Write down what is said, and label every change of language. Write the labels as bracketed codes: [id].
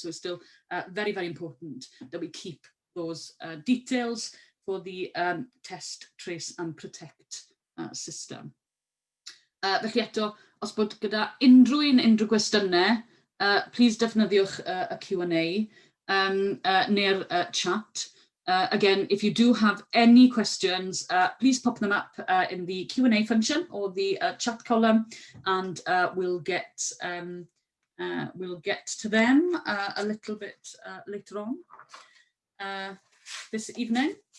[en] So it's still very, very important that we keep those details for the test, trace and protect system. [cy] Felly eto, os bod gyda unrhyw gwestiynau, please defnyddiwch y Q&A neu'r chat. [en] Again, if you do have any questions, please pop them up in the Q&A function or the chat column, and we'll get to them a little bit later on this evening.